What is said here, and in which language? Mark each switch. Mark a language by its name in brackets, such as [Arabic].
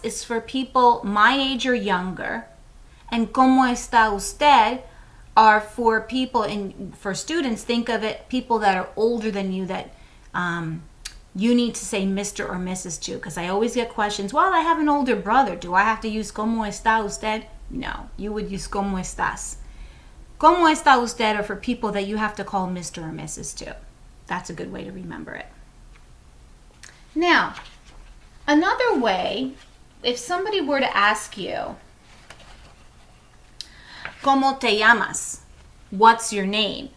[English] Is for people my age or younger. And [Spanish] ¿Cómo está usted? [English] Are for people, for students, think of it, people that are older than you that you need to say Mr. or Mrs. to. Because I always get questions, well, I have an older brother. Do I have to use [Spanish] ¿Cómo está usted? [English] No, you would use [Spanish] ¿Cómo estás? ¿Cómo está usted? [English] Are for people that you have to call Mr. or Mrs. to. That's a good way to remember it. Now, another way, if somebody were to ask you, [Spanish] ¿Cómo te llamas? [English] What's your name?